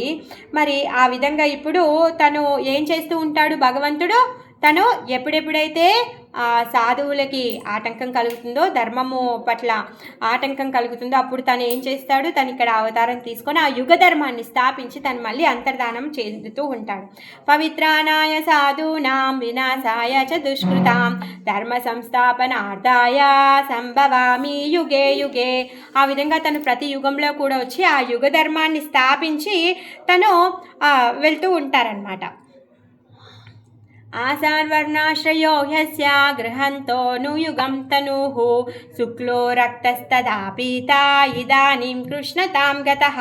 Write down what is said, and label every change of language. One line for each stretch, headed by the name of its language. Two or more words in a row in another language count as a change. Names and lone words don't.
Telugu: మరి ఆ విధంగా ఇప్పుడు తను ఏం చేస్తూ ఉంటాడు భగవంతుడు, తను ఎప్పుడెప్పుడైతే సాధువులకి ఆటంకం కలుగుతుందో, ధర్మము పట్ల ఆటంకం కలుగుతుందో అప్పుడు తను ఏం చేస్తాడు, తను ఇక్కడ అవతారం తీసుకొని ఆ యుగ ధర్మాన్ని స్థాపించి తను మళ్ళీ అంతర్ధానం చెందుతూ ఉంటాడు.
Sanskrit: పవిత్రానాయ సాధూనాం వినాశాయ చ దుష్కృతాం ధర్మ సంస్థాపనార్థాయ సంభవామి యుగే యుగే.
Telugu: ఆ విధంగా తను ప్రతి యుగంలో కూడా వచ్చి ఆ యుగ ధర్మాన్ని స్థాపించి తను వెళ్తూ ఉంటారనమాట.
Sanskrit: ఆసాన్వర్ణాశ్రయో హ్యస్య గృహంతోను యుగం తనుః శుక్లో రక్తస్తదా పీత ఇదానీం కృష్ణతాం గతః.